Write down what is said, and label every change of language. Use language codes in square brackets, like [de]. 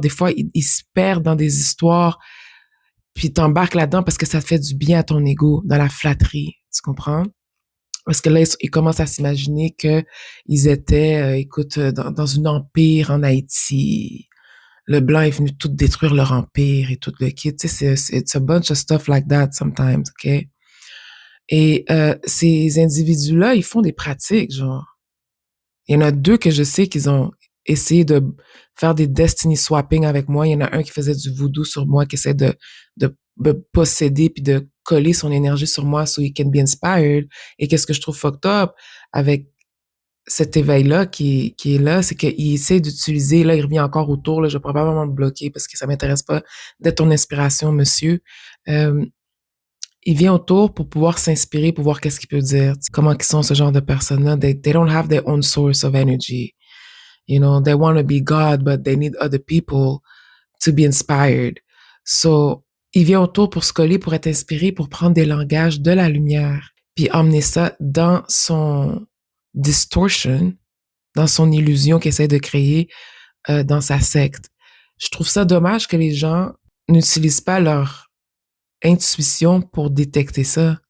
[fr] Des fois, ils se perdent dans des histoires, puis t'embarques là-dedans parce que ça te fait du bien à ton ego, dans la flatterie. Tu comprends? Parce que là, ils commencent à s'imaginer que ils étaient, écoute, dans une empire en Haïti. Le blanc est venu tout détruire leur empire et tout le kit. Tu sais, [en] it's a bunch of stuff like that sometimes, OK? [fr] Et ces individus-là, ils font des pratiques, genre. Il y en a deux que je sais qu'ils ont essayé de faire des destiny swapping avec moi. Il y en a un qui faisait du voodoo sur moi, qui essaie de me posséder puis de coller son énergie sur moi [en] so he can be inspired. [fr] Et qu'est-ce que je trouve fucked up avec cet éveil-là qui est là, c'est qu'il essaie d'utiliser, là, il revient encore autour, là, je vais probablement le bloquer parce que ça m'intéresse pas d'être ton inspiration, monsieur. Euh, il vient autour pour pouvoir s'inspirer, pour voir qu'est-ce qu'il peut dire. Comment ils sont ce genre de personnes-là. [en] They don't have their own source of energy. You know, they want to be God, but they need other people to be inspired. [fr] So, il vient autour pour se coller, pour être inspiré, pour prendre des langages de la lumière, puis emmener ça dans son distortion, dans son illusion qu'il essaie de créer dans sa secte. Je trouve ça dommage que les gens n'utilisent pas leur intuition pour détecter ça.